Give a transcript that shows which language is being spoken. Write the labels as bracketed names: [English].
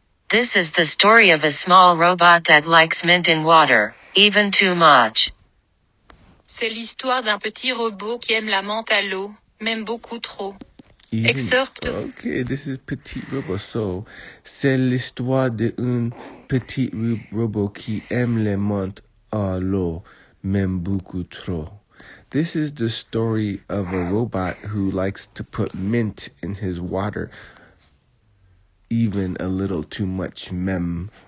[English] This is the story of a small robot that likes mint in water, even too much. [French] C'est l'histoire d'un petit robot qui aime la menthe à l'eau, même beaucoup trop. [English] Even, Excerpt. okay, this is Petit Robot. [French] So, c'est l'histoire d'un petit robot qui aime les menthes à l'eau, même beaucoup trop. [English] This is the story of a robot who likes to put mint in his water, even a little too much, mem.